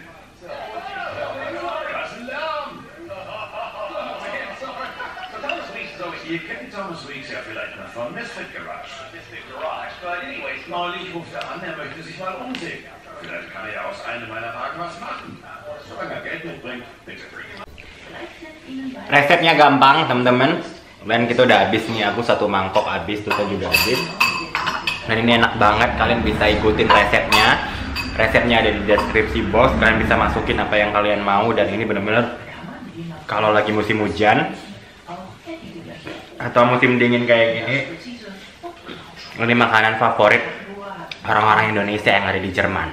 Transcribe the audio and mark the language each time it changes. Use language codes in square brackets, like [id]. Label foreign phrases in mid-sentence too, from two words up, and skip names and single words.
[de] Was ein Lärm! Ihr kennt Thomas Weeks ja vielleicht noch von Misfit Garage. [en] But anyways, [de] neulich ruft er an, er möchte sich mal umsehen. Vielleicht kann er ja aus einem meiner Wagen was machen. Solange er Geld mitbringt, bitte. [id] Resepnya gampang teman-teman. Dan kita udah habis nih, aku 1 mangkok habis, Tuta juga habis. Dan ini enak banget, kalian bisa ikutin resepnya. Resepnya ada di deskripsi box, kalian bisa masukin apa yang kalian mau. Dan ini bener-bener kalau lagi musim hujan atau musim dingin kayak gini, ini makanan favorit orang-orang Indonesia yang ada di Jerman.